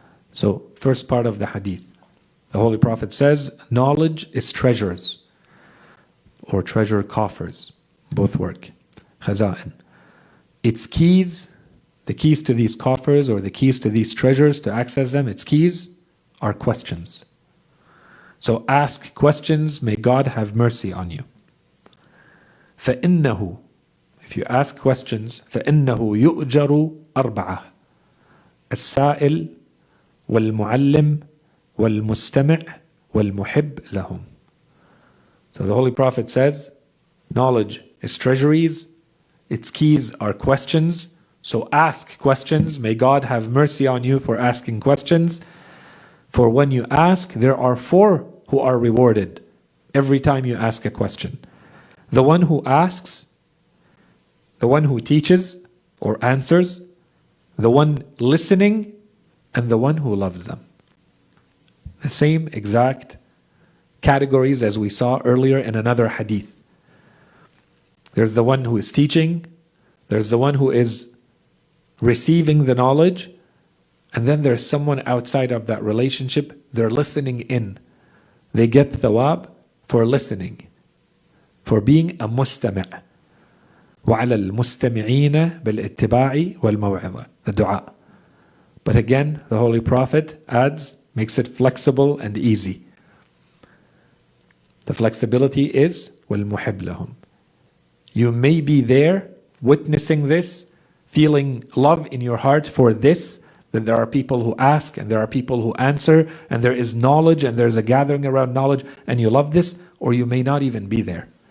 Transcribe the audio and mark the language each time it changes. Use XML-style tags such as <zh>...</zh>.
<en>So, first part of the hadith, the Holy Prophet says, knowledge is treasures, or treasure coffers, both work. Khaza'in. Its keys, the keys to these coffers or the keys to these treasures, to access them, its keys are questions. So ask questions, may God have mercy on you.</en> <ar>فَإِنَّهُ,</ar> <en>if you ask questions,</en> <ar>فَإِنَّهُ يُؤْجَرُ أَرْبَعَةً السائل والمعلم والمستمع وَالْمُحِبْ لَهُمْ.</ar> <en>So the Holy Prophet says, knowledge is treasuries, its keys are questions. So ask questions. May God have mercy on you for asking questions. For when you ask, there are 4 who are rewarded every time you ask a question. The one who asks, the one who teaches or answers, the one listening, and the one who loves them. The same exact categories as we saw earlier in another hadith. There's the one who is teaching, there's the one who is receiving the knowledge, and then there's someone outside of that relationship, they're listening in. They get thawab for listening, for being a mustami'.</en> <ar>وَعَلَى الْمُسْتَمِعِينَ بِالْإِتِّبَاعِ وَالْمَوْعِظَةِ,</ar> <en>the dua. But again, the Holy Prophet adds, makes it flexible and easy. The flexibility is</en> <ar>وَالْمُحِبْ لَهُمْ.</ar> <en>You may be there, witnessing this, feeling love in your heart for this, that there are people who ask and there are people who answer and there is knowledge and there's a gathering around knowledge and you love this, or you may not even be there.</en>